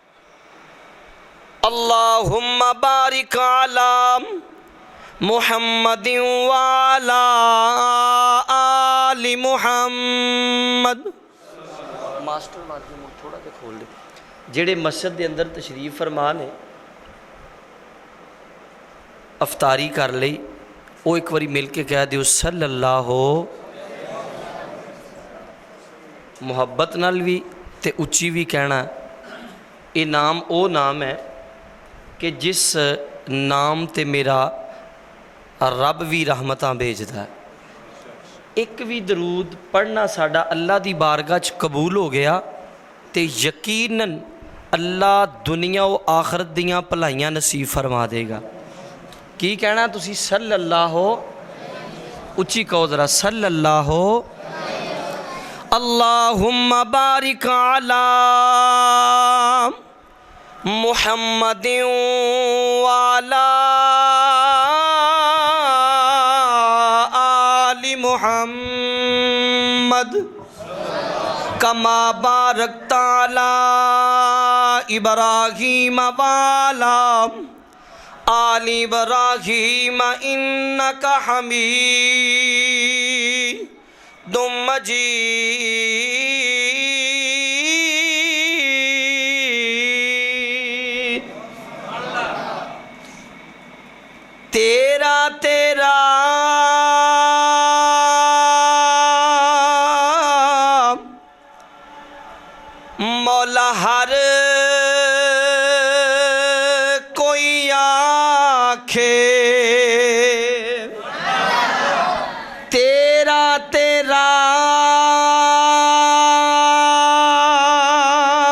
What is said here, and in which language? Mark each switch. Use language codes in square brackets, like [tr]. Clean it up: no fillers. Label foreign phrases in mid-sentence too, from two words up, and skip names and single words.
[ar] اللهم بارك على محمد وعلى آل محمد. [en] master margin [pa] تھوڑا جیہا کھول دے، جیڑے مسجد کے اندر تشریف فرما نے افطاری کر لئی، وہ ایک باری مل کے کہہ دیو صلی اللہ، محبت نال بھی تے اچی بھی کہنا. یہ نام وہ نام ہے کہ جس نام تے میرا رب بھی رحمتاں بھیجدا ہے. ایک بھی درود پڑھنا ساڈا اللہ دی بارگاہ چ قبول ہو گیا تو یقیناً اللہ دنیا و آخرت دیاں بھلائیاں نصیب فرما دے گا. کی کہنا تسی صلی اللہ، اچی کہو ذرا صلی اللہ. [ar] اللهم بارك على محمد وعلى آل محمد كما باركت على إبراهيم وعلى آل إبراهيم إنك حميد مجيد. [pa] تیرا تیرا مولا ہر کوئی آکھے، تیرا تیرا